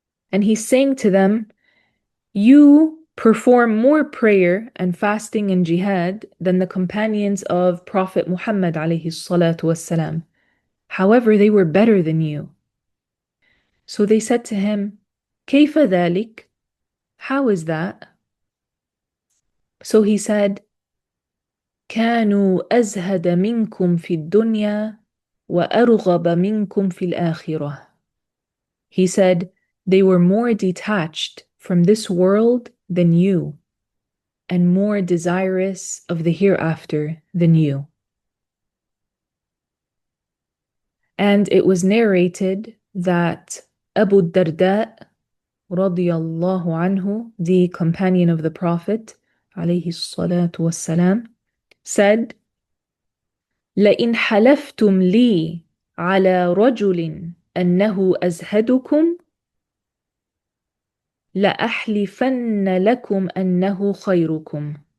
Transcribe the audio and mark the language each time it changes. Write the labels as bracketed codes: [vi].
[en] And he's saying to them, you perform more prayer and fasting and jihad than the companions of Prophet Muhammad alayhi salatu wassalam. However, they were better than you. So they said to him, [ar] كيف ذلك? [en] How is that? So he said, [ar] كانوا أزهد منكم في الدنيا وأرغب منكم في الآخرة. [en] He said, they were more detached from this world than you, and more desirous of the hereafter than you. And it was narrated that Abu Darda, radiyallahu anhu, the companion of the Prophet, alayhi salatu wassalam, said, [ar] لئن حلفتم لي على رجل أنه أزهدكم لأحلفن لكم أنه خيركم.